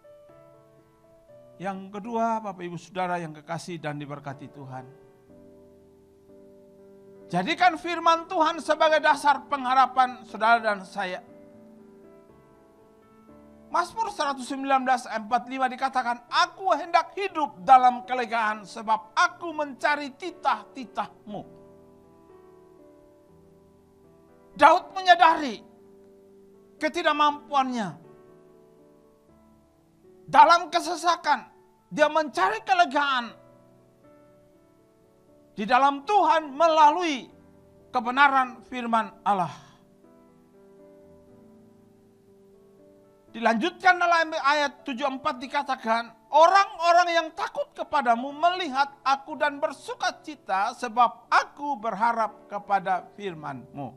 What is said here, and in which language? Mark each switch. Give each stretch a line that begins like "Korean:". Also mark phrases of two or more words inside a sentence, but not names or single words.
Indonesian: Yang kedua, Bapak Ibu Saudara yang kekasih dan diberkati Tuhan. Jadikan firman Tuhan sebagai dasar pengharapan saudara dan saya. Mazmur 119 ayat 45 dikatakan, aku hendak hidup dalam kelegaan sebab aku mencari titah-titah-Mu. Daud menyadari ketidakmampuannya. Dalam kesesakan, dia mencari kelegaan di dalam Tuhan melalui kebenaran firman Allah. Dilanjutkan dalam ayat 74 dikatakan, orang-orang yang takut kepadamu melihat aku dan bersuka cita sebab aku berharap kepada firman-Mu.